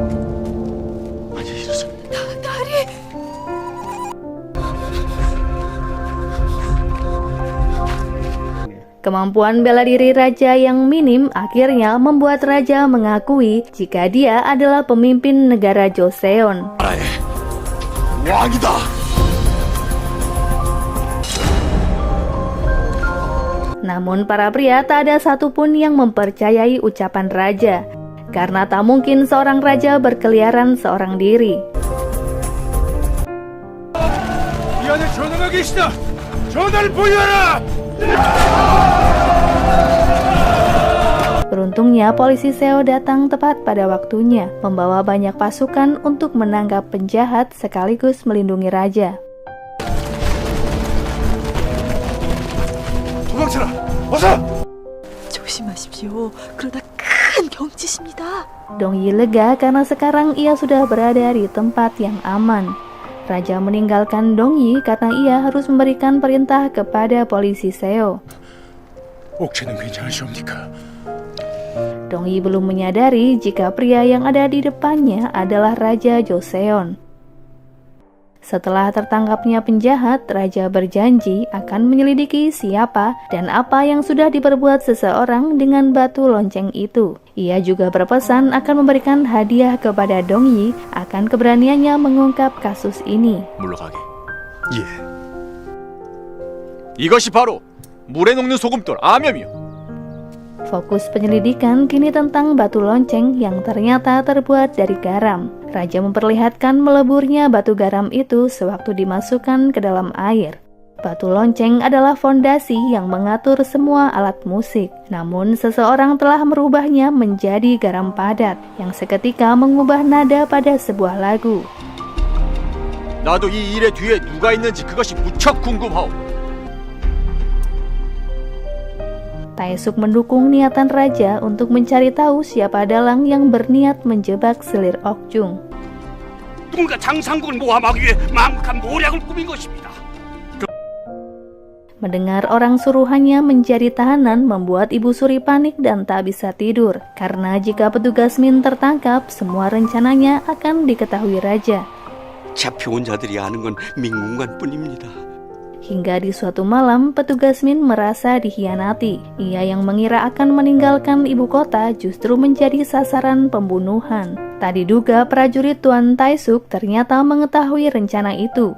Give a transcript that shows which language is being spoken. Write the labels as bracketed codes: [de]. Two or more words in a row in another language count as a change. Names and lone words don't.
[id] Kemampuan bela diri Raja yang minim akhirnya membuat Raja mengakui jika dia adalah pemimpin negara Joseon. [ko] 왕이다. [id] Namun para pria tak ada satupun yang mempercayai ucapan Raja, karena tak mungkin seorang raja berkeliaran seorang diri. [ko] 이 안에 전하가 계시다. 전하를 보여라. [id] Beruntungnya polisi Seo datang tepat pada waktunya, membawa banyak pasukan untuk menangkap penjahat sekaligus melindungi Raja. [ko] 도망쳐라! 어서! 조심하십시오. 그러다 큰 병짓입니다. [id] Dongyi lega karena sekarang ia sudah berada di tempat yang aman. Raja meninggalkan Dongyi karena ia harus memberikan perintah kepada polisi Seo. [ko] 옥체는 괜찮으시옵니까? [id] Dongyi belum menyadari jika pria yang ada di depannya adalah Raja Joseon. Setelah tertangkapnya penjahat, Raja berjanji akan menyelidiki siapa dan apa yang sudah diperbuat seseorang dengan batu lonceng itu. Ia juga berpesan akan memberikan hadiah kepada Dongyi akan keberaniannya mengungkap kasus ini. [ko] 물러가게. 예. 이것이 바로 물에 녹는 소금돌 암염이요. [id] Fokus penyelidikan kini tentang batu lonceng yang ternyata terbuat dari garam. Raja memperlihatkan meleburnya batu garam itu sewaktu dimasukkan ke dalam air. Batu lonceng adalah fondasi yang mengatur semua alat musik. Namun seseorang telah merubahnya menjadi garam padat yang seketika mengubah nada pada sebuah lagu. [ko] 나도 이 일의 뒤에 누가 있는지 그것이 무척 궁금하오. [id] Taesuk mendukung niatan raja untuk mencari tahu siapa dalang yang berniat menjebak selir Okjung. [ko] 누군가 장상국을 모함하기 위해 망극한 모략을 꾸민 것입니다. [id] Mendengar orang suruhannya menjadi tahanan membuat Ibu Suri panik dan tak bisa tidur. Karena jika petugas Min tertangkap, semua rencananya akan diketahui raja. [ko] 잡혀온 자들이 아는 건 민군관뿐입니다. [id] Hingga di suatu malam, petugas Min merasa dikhianati. Ia yang mengira akan meninggalkan ibu kota justru menjadi sasaran pembunuhan. Tak diduga prajurit Tuan Taesuk ternyata mengetahui rencana itu.